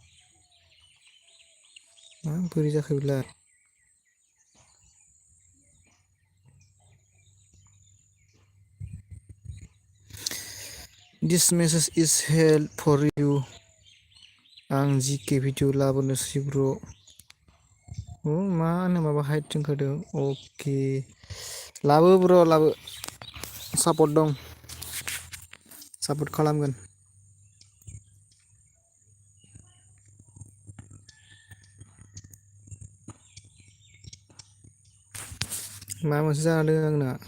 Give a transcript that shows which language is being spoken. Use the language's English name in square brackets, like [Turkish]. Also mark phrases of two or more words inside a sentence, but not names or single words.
[Bodo] मा बोरै जाखो बेलाय [English] This message is held for you [Bodo] आं जिके भिडिअ लाबोनोसै ब्र' मा होनो माबा हाइट ओंखारदों अके लाबो ब्र' लाबो सापर्ट दं सापर्ट खालामगोन मा मोनसे जादों आंना